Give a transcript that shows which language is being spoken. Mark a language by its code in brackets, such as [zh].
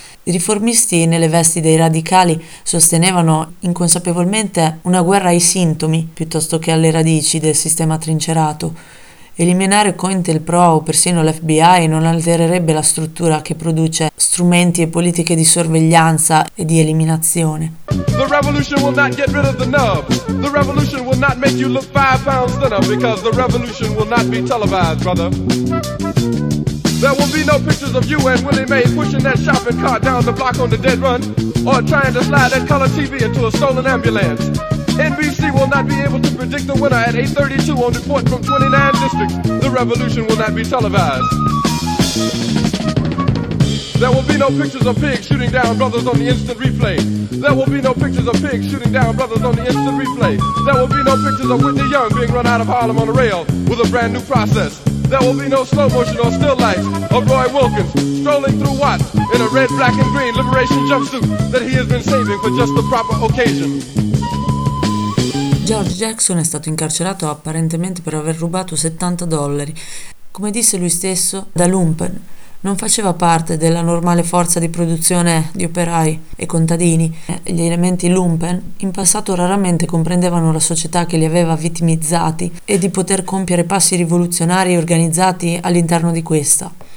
[it] I riformisti nelle vesti dei radicali sostenevano inconsapevolmente una guerra ai sintomi piuttosto che alle radici del sistema trincerato. Eliminare COINTELPRO o persino l'FBI non altererebbe la struttura che produce strumenti e politiche di sorveglianza e di eliminazione. [en] The revolution will not get rid of the nub. The revolution will not make you look 5 pounds thinner because the revolution will not be televised, brother. There will be no pictures of you and Willie Mae pushing that shopping cart down the block on the dead run or trying to slide that color TV into a stolen ambulance. NBC will not be able to predict the winner at 8:32 on the point from 29 districts. The revolution will not be televised. There will be no pictures of pigs shooting down brothers on the instant replay. There will be no pictures of pigs shooting down brothers on the instant replay. There will be no pictures of Whitney Young being run out of Harlem on a rail with a brand new process. There will be no slow motion or still lights of Roy Wilkins strolling through Watts in a red, black, and green liberation jumpsuit that he has been saving for just the proper occasion. [it] George Jackson è stato incarcerato apparentemente per aver rubato 70 dollari. Come disse lui stesso, da lumpen. Non faceva parte della normale forza di produzione di operai e contadini. Gli elementi lumpen in passato raramente comprendevano la società che li aveva vittimizzati e di poter compiere passi rivoluzionari organizzati all'interno di questa.